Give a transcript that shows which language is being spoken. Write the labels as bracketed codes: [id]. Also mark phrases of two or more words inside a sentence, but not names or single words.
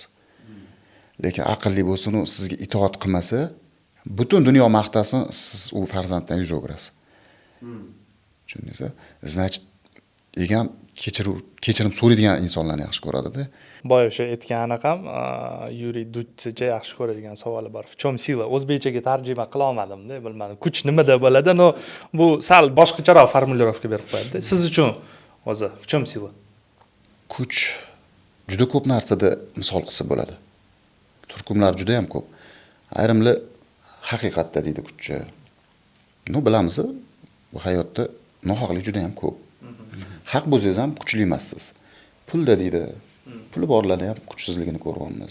[uz] Lekin aqlli bo'lsin, u sizga itoat qilmasa, butun dunyo maqtasin, siz u farzanddan yuz o'girasiz. Tushundingizmi? Значит, egam kechirim so'raydigan insonlarni yaxshi ko'radida. boya o'sha aytgani ham Yuriy Dudchicha yaxshi ko'radigan savoli bor. [ru] В чем сила? [uz] O'zbekchaga tarjima qila olmadim-da, bilmadim. Kuch nimada bo'ladi? No, bu sal boshqacharoq formulirovka berib qo'yadi. Siz uchun o'zi [ru] в чем сила? [uz] Kuch juda ko'p narsada misol qilsa bo'ladi. Turkumlar juda ham ko'p. Ayrimlar haqiqatda deydi kuchchi. No, bilamiz, bu hayotda nohaqlik juda ham ko'p. Haq bo'lsangiz ham kuchli emassiz. Pulda deydi, puli borlarni ham kuchsizligini ko'ryapmiz.